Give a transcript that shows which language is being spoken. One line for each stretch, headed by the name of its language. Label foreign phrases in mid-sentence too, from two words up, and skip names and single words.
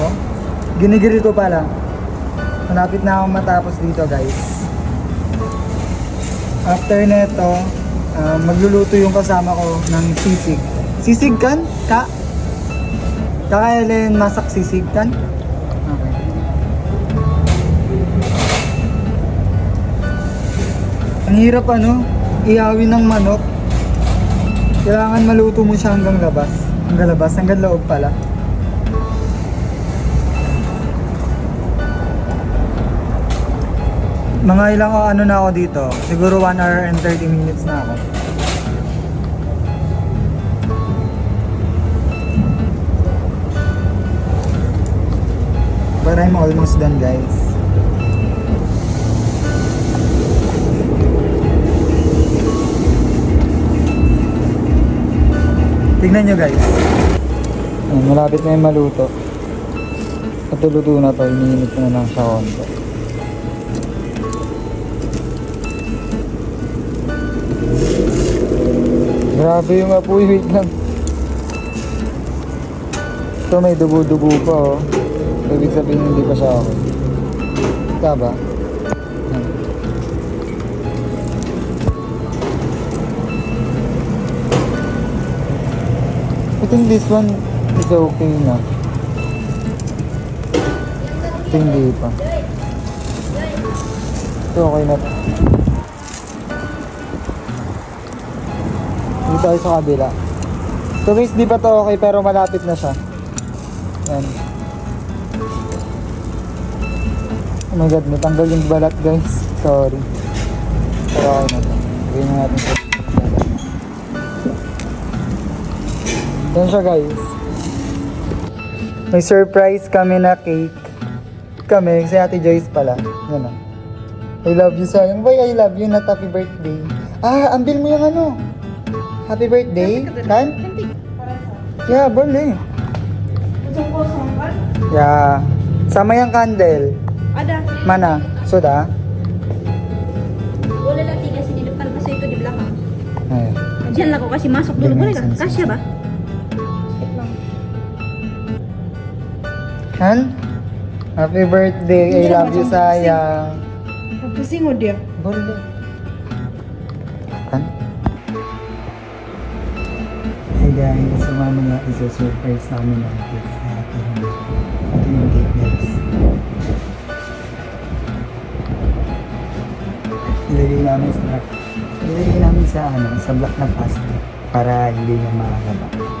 Filipino: Ginigiril ko pala. Malapit na akong matapos dito guys. After neto, magluluto yung kasama ko ng sisig.
Malay: Sisig kan? Kakailin masak sisig kan?
Filipino: Okay. Ang hirap iyawin ng manok. Kailangan maluto mo siya hanggang labas. Hanggang loob pala. Mga ilang na ako dito. Siguro
English: 1 hour and 30 minutes
Filipino: na ako.
English: But I'm almost done guys.
Filipino: Tignan nyo guys. Malapit na yung maluto. At luto na to. Iniinit ko na lang siya konti. Grabe yung apoy. Wait lang. Ito may dugo-dugo pa oh. Ibig sabihin hindi pa siya okay. Taba?
English: I think this one is okay na.
Filipino: Ito hindi pa. Ito okay na to. Dito tayo sa kabila. So guys, di pa to okay pero malapit na siya. Yan. Oh my god, natanggal yung balat guys. Sorry. Pero okay na to. Gawin na natin ito. Yan siya guys. May surprise kami na cake. Kami, si Ate Joyce pala. Yan o.
English: I love you sayang. Boy, I love you, not happy birthday.
Filipino: Ambil mo yung
English: happy birthday.
Malay: Kan? Yeah, boleh. Yeah. Sama yang candle. Ada. Mana? Sudah? Boleh lah 3 sini depan, masa itu di belakang. Ayo. Jangan lah kau kasih masuk dulu, boleh kah? Kasih ba? Kan?
English: Happy birthday. I love you sayang.
Malay: Pusing mo dia. Boleh. Kan?
Filipino: Hey guys, sumama nga isa-surprise namin ang cake sa atin. Ito yung cake guys. Ilagay namin sa rack. Ilagay namin sa black na plastic para hindi niya makalaba.